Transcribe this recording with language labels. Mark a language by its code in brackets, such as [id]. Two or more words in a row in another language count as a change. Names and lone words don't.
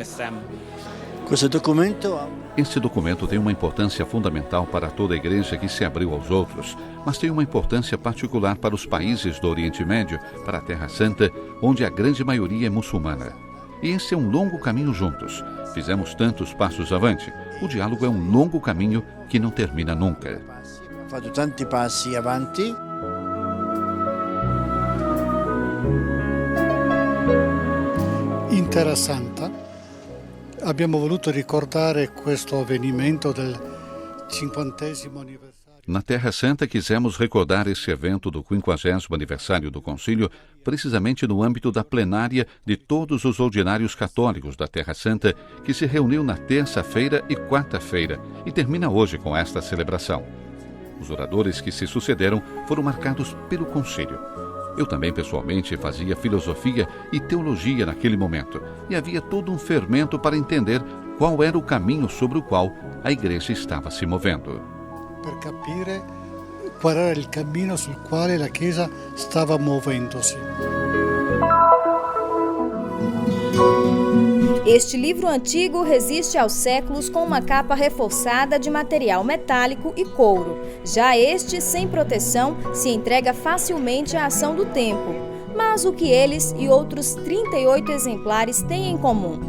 [pt] Este documento tem uma importância fundamental para toda a igreja que se abriu aos outros, mas tem uma importância particular para os países do Oriente Médio, para a Terra Santa, onde a grande maioria é muçulmana. E esse é um longo caminho juntos. Fizemos tantos passos avante. O diálogo é um longo caminho que não termina nunca. [it] Fatto tanti passi avanti. In Terra Santa abbiamo voluto ricordare questo avvenimento del 50° anniversario. [pt] Na Terra Santa, quisemos recordar esse evento do 50º aniversário do Concílio, precisamente no âmbito da plenária de todos os ordinários católicos da Terra Santa, que se reuniu na terça-feira e quarta-feira, e termina hoje com esta celebração. Os oradores que se sucederam foram marcados pelo Concílio. Eu também, pessoalmente, fazia filosofia e teologia naquele momento, e havia todo um fermento para entender qual era o caminho sobre o qual a Igreja estava se movendo. [it] Per capire qual era il cammino sul quale la Chiesa stava muovendosi. [pt] Este livro antigo resiste aos séculos com uma capa reforçada de material metálico e couro. Já este, sem proteção, se entrega facilmente à ação do tempo. Mas o que eles e outros 38 exemplares têm em comum?